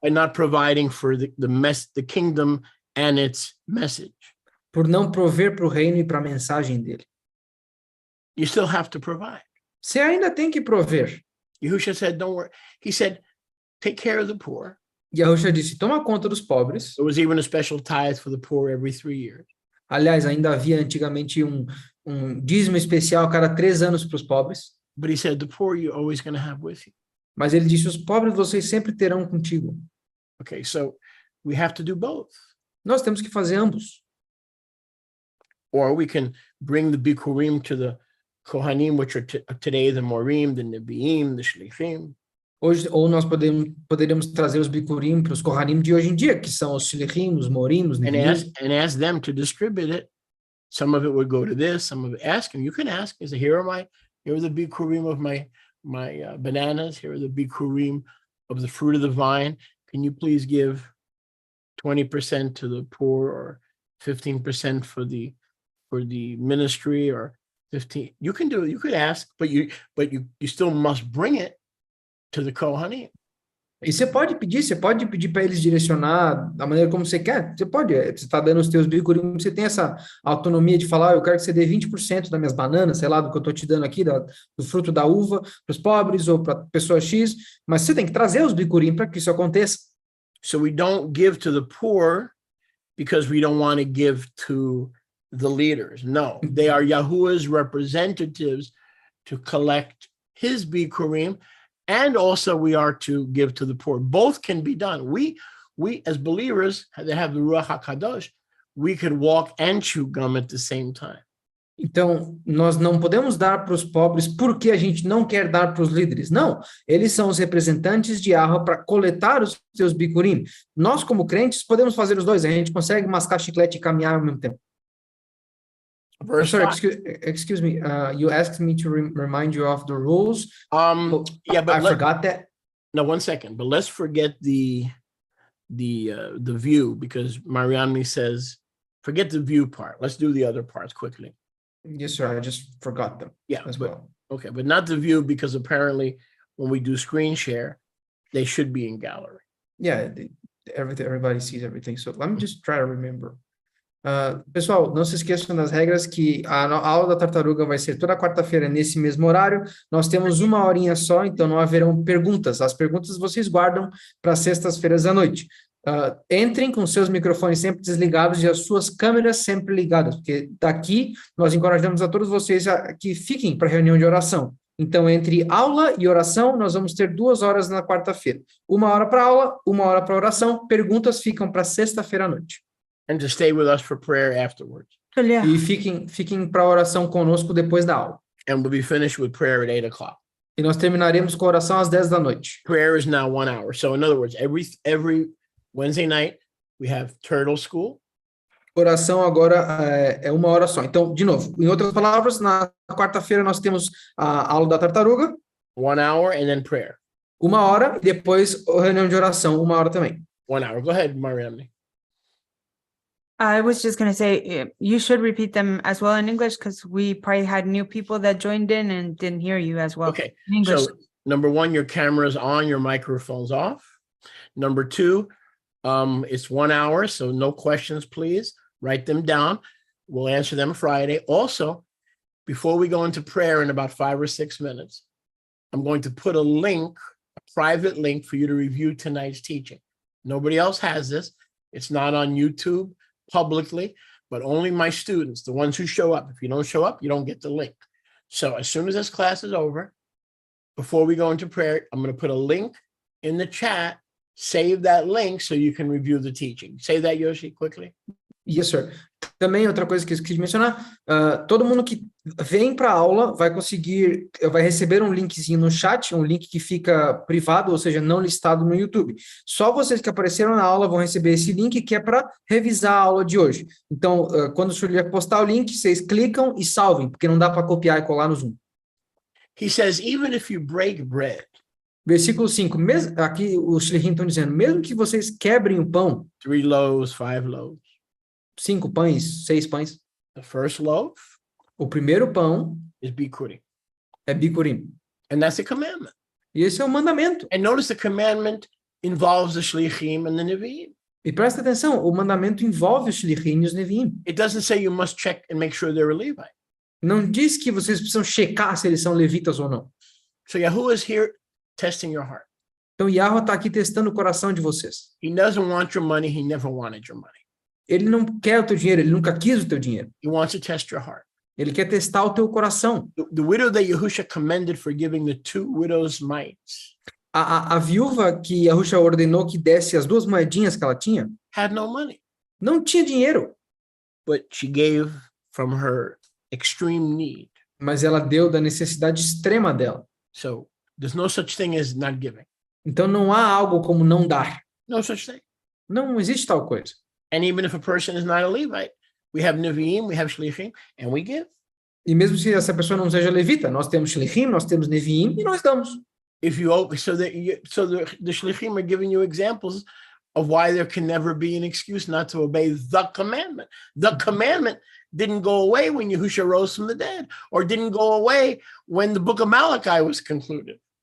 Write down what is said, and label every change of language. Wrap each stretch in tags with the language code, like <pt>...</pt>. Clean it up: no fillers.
<en>by not providing for the kingdom and its message.</en> <pt>por não prover para o reino e para a mensagem dele.</pt> <en>You still have to provide.</en> <pt>Você ainda tem que prover.</pt> <en>Yahushua said, don't worry. He said, take care of the poor.</en> <pt>Yahushua disse, toma conta dos pobres.</pt> <en>There was even a special tithe for the poor every 3 years.</en> <pt>Aliás, ainda havia antigamente um dízimo especial a cada 3 anos para os pobres.</pt> <en>But he said, the poor you're always going to have with you.</en> <pt>Mas ele disse, os pobres vocês sempre terão contigo.</pt> <en>Okay, so we have to do both.</en> <pt>Nós temos que fazer ambos.</pt> <en>Or we can bring the Bikurim to the Kohanim, which are today the Morim, the Nebiim, the Shlichim.</en> <pt>Hoje, ou nós poderíamos trazer os Bikurim para os Kohanim de hoje em dia, que são os Shlichim, os Morim, os Nebiim.</pt> <en>And ask them to distribute it. Some of it would go to this, some of it, ask him. You can ask, is here are my, Here are the bikurim of my bananas. Here are the bikurim of the fruit of the vine. Can you please give 20% to the poor, or 15% for the ministry, or 15? You can do it. You could ask, but you still must bring it to the Kohanim.</en> <pt>E você pode pedir para eles direcionar da maneira como você quer. Você pode, você está dando os teus bikurim, você tem essa autonomia de falar, eu quero que você dê 20% das minhas bananas, sei lá, do que eu estou te dando aqui, do fruto da uva, para os pobres ou para pessoa X, mas você tem que trazer os bikurim para que isso aconteça.</pt> <en>So we don't give to the poor because we don't want to give to the leaders. No, they are Yahuwah's representatives to collect his bikurim. And also we are to give to the poor. Both can be done. We as believers that have the Ruach HaKadosh, we could walk and chew gum at the same time.</en> <pt>Então, nós não podemos dar para os pobres porque a gente não quer dar para os líderes. Não, eles são os representantes de Yahweh para coletar os seus bikurim. Nós, como crentes, podemos fazer os dois. A gente consegue mascar chiclete e caminhar ao mesmo tempo.</pt> <en>Sorry, excuse me. You asked me to remind you of the rules. Yeah, but I forgot that. No, 1 second. But let's forget the view, because Mariamne says, forget the view part. Let's do the other parts quickly. Yes, sir. I just forgot them. Yeah, as but, well. Okay, but not the view, because apparently when we do screen share, they should be in gallery. Yeah, everybody sees everything. So let me just try to remember.</en> <pt>Pessoal, não se esqueçam das regras, que a aula da tartaruga vai ser toda quarta-feira nesse mesmo horário. Nós temos 1 horinha só, então não haverão perguntas. As perguntas vocês guardam para sextas-feiras à noite. Entrem com seus microfones sempre desligados e as suas câmeras sempre ligadas, porque daqui nós encorajamos a todos vocês que fiquem para a reunião de oração. Então, entre aula e oração, nós vamos ter 2 horas na quarta-feira. 1 hora para aula, 1 hora para oração. Perguntas ficam para sexta-feira à noite.</pt> <en>And to stay with us for prayer afterwards.</en> <pt>E fiquem para oração conosco depois da aula.</pt> <en>And we'll be finished with prayer at 8 o'clock.</en> <pt>E nós terminaremos com a oração às 10 da noite.</pt> <en>Prayer is now 1 hour. So in other words, every Wednesday night, we have Turtle School.</en> <pt>Oração agora é 1 hora só. Então, de novo, em outras palavras, na quarta-feira nós temos a aula da tartaruga.</pt> <en>1 hour and then prayer.</en> <pt>1 hora e depois a reunião de oração, 1 hora também.</pt> <en>1 hour. Go ahead, Mariamne. I was just going to say, you should repeat them as well in English, because we probably had new people that joined in and didn't hear you as well. Okay. In English. So number 1, your camera's on, your microphone's off. Number 2, it's 1 hour, so no questions, please. Write them down. We'll answer them Friday. Also, before we go into prayer in about 5 or 6 minutes, I'm going to put a link, a private link, for you to review tonight's teaching. Nobody else has this. It's not on YouTube publicly, but only my students, the ones who show up. If you don't show up, you don't get the link. So as soon as this class is over, before we go into prayer, I'm going to put a link in the chat. Save that link so you can review the teaching. Say that, Yoshi, quickly. Yes, sir.</en> <pt>Também outra coisa que eu esqueci de mencionar, todo mundo que vem para a aula vai receber um linkzinho no chat, um link que fica privado, ou seja, não listado no YouTube. Só vocês que apareceram na aula vão receber esse link, que é para revisar a aula de hoje. Então, quando o senhor postar o link, vocês clicam e salvem, porque não dá para copiar e colar no Zoom.</pt> <en>He says, even if you break bread.</en> <pt>Versículo 5, aqui os shlichim estão dizendo, mesmo que vocês quebrem o pão,</pt> <en>3 loaves, 5 loaves.</en> <pt>5 pães, 6 pães.</pt> <en>The first loaf</en> <pt>O primeiro pão</pt> <en>is bikurim.</en> <pt>é bikurim.</pt> <en>And that's a commandment.</en> <pt>E esse é o mandamento.</pt> <en>And notice the commandment involves the shlichim and the nevi'im.</en> <pt>E presta atenção, o mandamento envolve os shlichim e os neviim.</pt> <en>It doesn't say you must check and make sure they're a Levite.</en> <pt>Não diz que vocês precisam checar se eles são levitas ou não.</pt> <en>So Yahuwah is here testing your heart.</en> <pt>Então, Yahweh está aqui testando o coração de vocês.</pt> <en>He doesn't want your money. He never wanted your money.</en> <pt>Ele não quer o teu dinheiro, ele nunca quis o teu dinheiro.</pt> <en>He wants to test your heart.</en> <pt>Ele quer testar o teu coração.</pt> <en>The widow that Yahusha commended for giving the 2 widows' mites</en> <pt>A viúva que Yahusha ordenou que desse as 2 moedinhas que ela tinha,</pt> <en>had no money,</en> <pt>não tinha dinheiro,</pt> <en>but she gave from her extreme need.</en> <pt>mas ela deu da necessidade extrema dela.</pt> <en>So there's no such thing as not giving.</en> <pt>Então não há algo como não dar.</pt> <en>No such thing.</en> <pt>Não existe tal coisa.</pt> <en>And even if a person is not a Levite, we have Nevi'im, we have Shlichim, and we give.</en> <pt>E mesmo se essa pessoa não seja levita, nós temos shlichim, nós temos neviim e nós damos.</pt> <en>If you so the shlichim are giving you examples of why there can never be an excuse not to obey the commandment. The commandment didn't go away when Yahusha rose from the dead, or didn't go away when the book of Malachi was concluded.</en>